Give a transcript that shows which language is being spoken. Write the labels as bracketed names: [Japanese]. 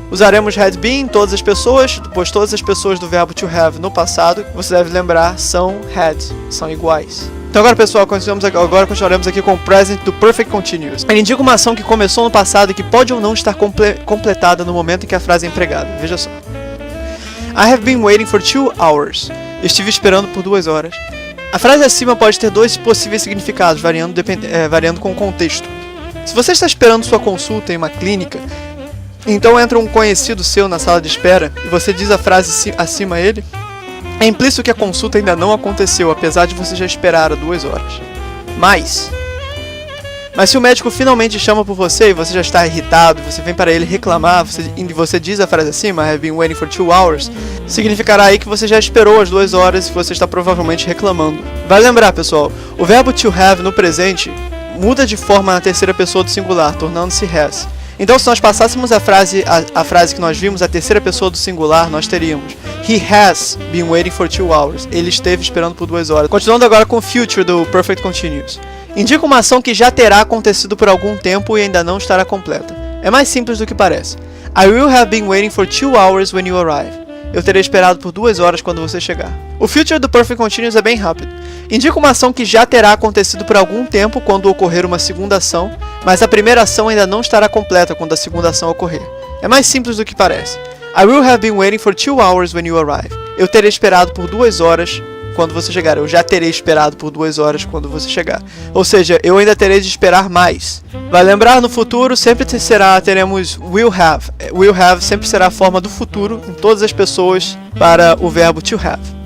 [Portuguese] Usaremos had been em todas as pessoas, pois todas as pessoas do verbo to have no passado, você deve lembrar, são had, são iguais. Então agora pessoal, continuaremos aqui com o present do Perfect Continuous. Ele indica uma ação que começou no passado e que pode ou não estar completada no momento em que a frase é empregada. Veja só. [English] I have been waiting for 2 hours. [Portuguese] Estive esperando por 2 horas. A frase acima pode ter 2 possíveis significados, variando com o contexto. Se você está esperando sua consulta em uma clínica, então entra um conhecido seu na sala de espera e você diz a frase acima a ele, é implícito que a consulta ainda não aconteceu, apesar de você já esperar há 2 horas. Mas se o médico finalmente chama por você e você já está irritado, você vem para ele reclamar, e você diz a frase acima, [English] I have been waiting for 2 hours, [Portuguese] significará aí que você já esperou as 2 horas e você está provavelmente reclamando. Vale lembrar, pessoal, o verbo to have no presente muda de forma na terceira pessoa do singular, tornando-se has. Então, se nós passássemos a frase que nós vimos, a terceira pessoa do singular, nós teríamos [English] He has been waiting for 2 hours. [Portuguese] Ele esteve esperando por 2 horas. Continuando agora com o future do Perfect Continuous. Indica uma ação que já terá acontecido por algum tempo e ainda não estará completa. É mais simples do que parece. [English] I will have been waiting for 2 hours when you arrive. [Portuguese] Eu terei esperado por 2 horas quando você chegar. O future do Perfect Continuous é bem rápido. Indica uma ação que já terá acontecido por algum tempo quando ocorrer uma segunda ação, mas a primeira ação ainda não estará completa quando a segunda ação ocorrer. É mais simples do que parece. [English] I will have been waiting for 2 hours when you arrive. [Portuguese] Eu terei esperado por 2 horas quando você chegar. Eu já terei esperado por 2 horas quando você chegar. Ou seja, eu ainda terei de esperar mais. Vai lembrar, no futuro sempre teremos will have. Will have sempre será a forma do futuro em todas as pessoas para o verbo to have.